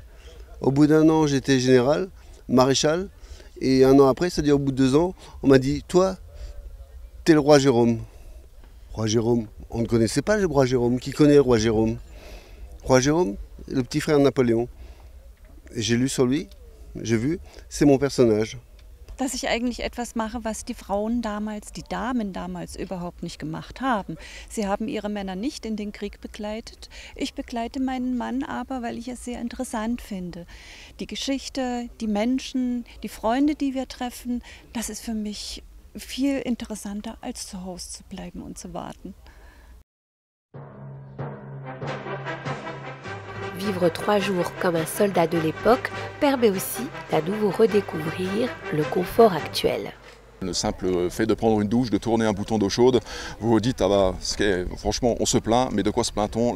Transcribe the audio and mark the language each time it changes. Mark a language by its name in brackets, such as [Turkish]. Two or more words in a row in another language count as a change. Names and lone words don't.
[French] Au bout d'1 an, j'étais général, maréchal, et 1 an après, c'est-à-dire au bout de 2 ans, on m'a dit « Toi, t'es le roi Jérôme ». Roi Jérôme, on ne connaissait pas le roi Jérôme. Qui connaît le roi Jérôme? Roi Jérôme, le petit frère de Napoléon. Et j'ai lu sur lui. J'ai vu, c'est mon personnage. [German] Dass ich eigentlich etwas mache, was die Frauen damals, die Damen damals überhaupt nicht gemacht haben. Sie haben ihre Männer nicht in den Krieg begleitet. Ich begleite meinen Mann aber, weil ich es sehr interessant finde. Die Geschichte, die Menschen, die Freunde, die wir treffen, das ist für mich viel interessanter, als zu Hause zu bleiben und zu warten. [French] Vivre 3 jours comme un soldat de l'époque permet aussi d'à nouveau redécouvrir le confort actuel. Le simple fait de prendre une douche, de tourner un bouton d'eau chaude, vous vous dites, ah bah, franchement, on se plaint, mais de quoi se plaint-on?